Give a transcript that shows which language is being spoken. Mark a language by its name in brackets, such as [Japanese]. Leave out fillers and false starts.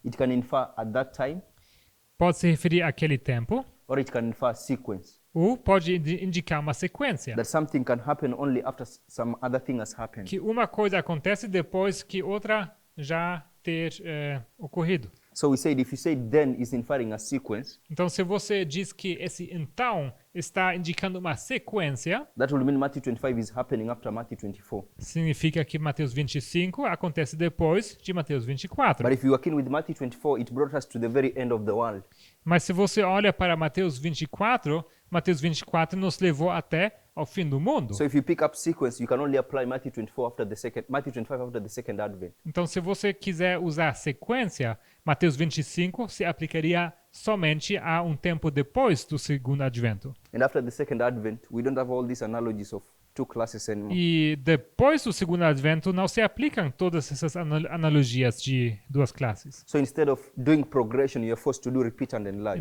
[English] It can infer at that time, [Portuguese] Pode se referir àquele tempo, [English] or it can infer sequence. [Portuguese] ou pode indicar uma sequência. [English] That something can happen only after some other thing has happened. [Portuguese] Que uma coisa acontece depois que outra já ter ocorrido. [English] So we said, if you say then is inferring a sequence, [Portuguese] Então, se você diz que esse então está indicando uma sequência, [English] that will mean Matthew 25 is happening after Matthew 24. [Portuguese] significa que Mateus 25 acontece depois de Mateus 24. [English] But if you are keen with Matthew 24, it brought us to the very end of the world. [Portuguese] Mas se você olha para Mateus 24 nos levou até ao fim do mundo. [English] So if you pick up sequence, you can only apply Matthew 25 after the second advent. [Portuguese] Então, se você quiser usar sequência, Mateus 25 se aplicaria somente a um tempo depois do segundo advento. [English] And after the second advent, we don't have all these analogies of two classes anymore. [Portuguese] E depois do segundo advento não se aplicam todas essas analogias de duas classes. [English] So instead of doing progression, you're forced to do repeat and enlarge.